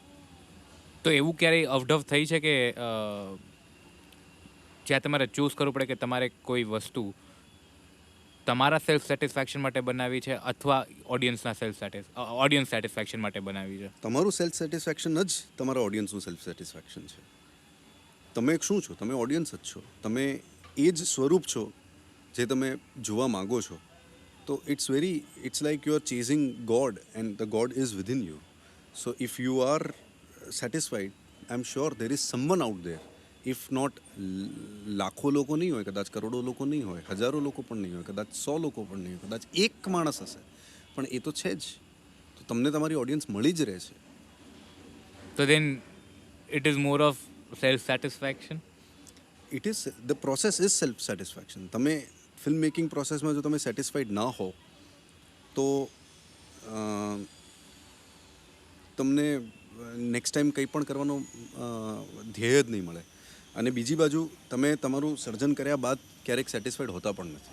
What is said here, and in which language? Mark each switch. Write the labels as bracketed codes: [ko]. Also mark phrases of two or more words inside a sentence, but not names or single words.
[gu] તો એવું ક્યારેય અવઢવ થઈ છે કે જ્યાં તમારે ચૂઝ કરવું પડે કે તમારે કોઈ વસ્તુ તમારા [en] self satisfaction [gu] માટે બનાવી છે અથવા [en] audience satisfaction [gu] માટે બનાવી છે? તમારું [en] self satisfaction [gu] જ તમારા ઓડિયન્સનું [en] self satisfaction [gu] છે. તમે શું છો? તમે ઓડિયન્સ જ છો. તમે એ જ સ્વરૂપ છો જે તમે જોવા માગો છો. [en] તો it's like you are chasing God and the God is within you. So if you are satisfied, I'm sure there is someone out there. If not [gu] લાખો લોકો નહીં હોય, કદાચ કરોડો લોકો નહીં હોય, હજારો લોકો પણ નહીં હોય, કદાચ 100 લોકો પણ નહીં હોય, કદાચ એક માણસ હશે, પણ એ તો છે જ. તો તમને તમારી ઓડિયન્સ મળી જ રહે છે. [en] So then it is more of self-satisfaction? The process is self-satisfaction. [gu] તમે [en] film making [gu] પ્રોસેસમાં જો તમે સેટિસ્ફાઈડ ના હો તો તમને [en] next time [gu] કંઈ પણ કરવાનો ધ્યેય જ નહીં મળે. અને બીજી બાજુ તમે તમારું સર્જન કર્યા બાદ ક્યારેક સેટિસ્ફાઈડ હોતા પણ નથી.